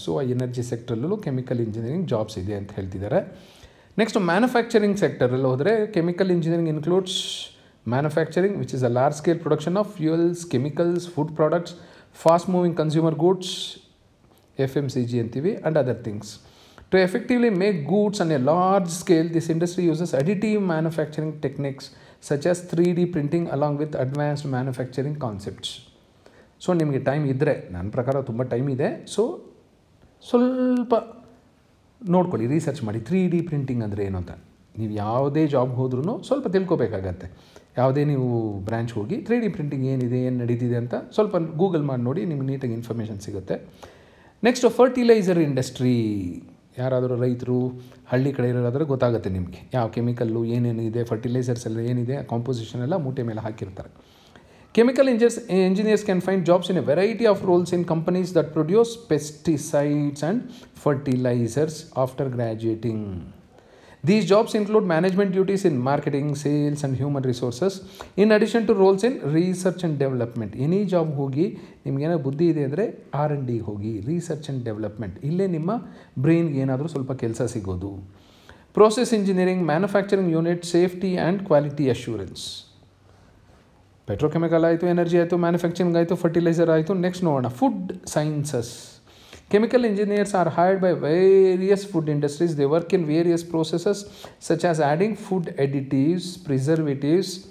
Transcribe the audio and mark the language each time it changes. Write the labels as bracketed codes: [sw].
[kn] So ಆ energy ಸೆಕ್ಟ್ರಲ್ಲೂ chemical engineering jobs ಇದೆ ಅಂತ ಹೇಳ್ತಿದ್ದಾರೆ. [en] next manufacturing [kn] ಸೆಕ್ಟರಲ್ಲಿ ಹೋದರೆ, [en] chemical engineering includes manufacturing which is a large scale production of fuels, chemicals, food products, fast moving consumer goods, FMCG [kn] ಅಂತೀವಿ, [en] And other things. To effectively make goods on a large scale, this industry uses additive manufacturing techniques such as 3D printing along with advanced manufacturing concepts. [kn] So ನಿಮಗೆ time ಇದ್ದರೆ, ನನ್ನ ಪ್ರಕಾರ ತುಂಬ time ಇದೆ, so ಸ್ವಲ್ಪ ನೋಡ್ಕೊಳ್ಳಿ, research ಮಾಡಿ 3D printing ಅಂದರೆ ಏನು ಅಂತ. ನೀವು ಯಾವುದೇ ಜಾಬ್ ಹೋದ್ರೂ ಸ್ವಲ್ಪ ತಿಳ್ಕೊಬೇಕಾಗತ್ತೆ. ಯಾವುದೇ ನೀವು ಬ್ರ್ಯಾಂಚ್ ಹೋಗಿ 3D ಪ್ರಿಂಟಿಂಗ್ ಏನಿದೆ, ಏನು ನಡೀತಿದೆ ಅಂತ ಸ್ವಲ್ಪ ಗೂಗಲ್ ಮಾಡಿ ನೋಡಿ, ನಿಮ್ಗೆ ನೀಟಾಗಿ ಇನ್ಫಾರ್ಮೇಷನ್ ಸಿಗುತ್ತೆ. Next fertiliser industry. ಯಾರಾದರೂ ರೈತರು ಹಳ್ಳಿ ಕಡೆ ಇರೋದಾದರೆ ಗೊತ್ತಾಗುತ್ತೆ ನಿಮಗೆ ಯಾವ ಕೆಮಿಕಲ್ಲು ಏನೇನಿದೆ, ಫರ್ಟಿಲೈಸರ್ಸ್ ಎಲ್ಲ ಏನಿದೆ, ಕಾಂಪೋಸಿಷನ್ ಎಲ್ಲ ಮೂಟೆ ಮೇಲೆ ಹಾಕಿರ್ತಾರೆ. [en] Chemical engineers can find jobs in a variety of roles in companies that produce pesticides and fertilisers after graduating. These jobs include management duties in marketing, sales and human resources in addition to roles in research and development. Any job [kn] ಹೋಗಿ ನಿಮಗೇನೋ ಬುದ್ಧಿ ಇದೆ ಅಂದರೆ R&D ಹೋಗಿ, research and development, ಇಲ್ಲೇ ನಿಮ್ಮ ಬ್ರೈನ್ಗೆ ಏನಾದರೂ ಸ್ವಲ್ಪ ಕೆಲಸ ಸಿಗೋದು. Process engineering, manufacturing unit, safety and quality assurance. Petrochemical ಆಯಿತು, ಎನರ್ಜಿ ಆಯಿತು, ಮ್ಯಾನುಫ್ಯಾಕ್ಚರಿಂಗ್ ಆಯಿತು, ಫರ್ಟಿಲೈಸರ್ ಆಯಿತು. ನೆಕ್ಸ್ಟ್ ನೋಡೋಣ, food sciences. [en] Chemical engineers are hired by various food industries. They work in various processes such as adding food additives, preservatives,